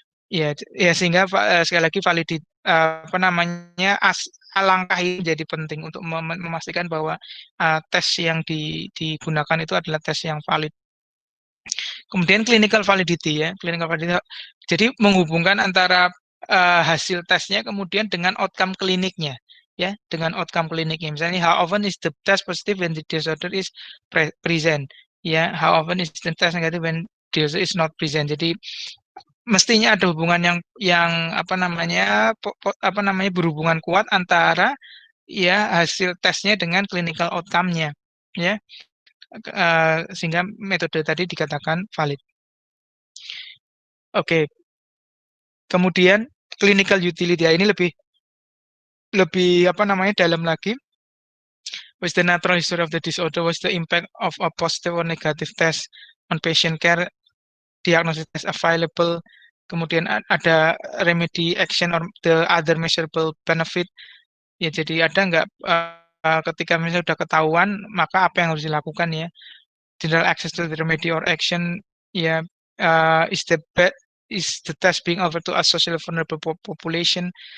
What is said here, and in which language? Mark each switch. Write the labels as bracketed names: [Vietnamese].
[Indonesian] Ya, ya sehingga sekali lagi apa namanya, langkah ini jadi penting untuk memastikan bahwa tes yang digunakan itu adalah tes yang valid. Kemudian clinical validity ya, clinical validity. Jadi menghubungkan antara hasil tesnya kemudian dengan outcome kliniknya ya, dengan outcome kliniknya. Misalnya [English] how often is the test positive when the disorder is present ya, how often is the test negative when disorder is not present. [Indonesian] Jadi mestinya ada hubungan yang apa namanya berhubungan kuat antara ya hasil tesnya dengan clinical outcome-nya ya. Sehingga metode tadi dikatakan valid. Oke. Kemudian clinical utility ini lebih apa namanya, dalam lagi. [English] What's the natural history of the disorder? What's the impact of a positive or negative test on patient care? Diagnosis test available. [Indonesian] Kemudian ada [English] remedy action or the other measurable benefit. [Indonesian] Ya, jadi ada nggak ketika misalnya sudah ketahuan, maka apa yang harus dilakukan ya? [English] General access to the remedy or action, ya, is the test being offered to a socially vulnerable population?